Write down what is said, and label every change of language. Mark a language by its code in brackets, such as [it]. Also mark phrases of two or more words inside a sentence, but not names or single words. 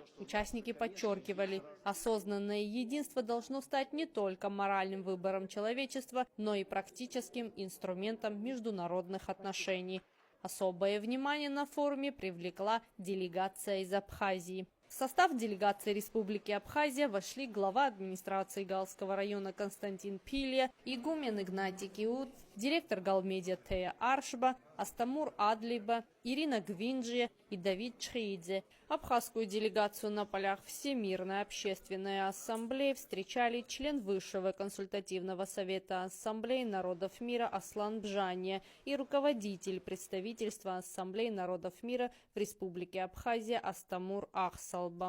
[ru] Участники подчеркивали, осознанное единство должно стать не только моральным выбором человечества, но и практическим инструментом международных отношений. Особое внимание на форуме привлекла делегация из Абхазии. В состав делегации Республики Абхазия вошли глава администрации Галского района Константин Пилья, игумен Игнатий Киут, директор Галмедиа Тея Аршба, Астамур Адлиба, Ирина Гвинджия и Давид Чхеидзе. Абхазскую делегацию на полях Всемирной общественной ассамблеи встречали член Высшего консультативного совета Ассамблеи народов мира Аслан Бжания и руководитель представительства Ассамблеи народов мира в Республике Абхазия Астамур Ахсалба.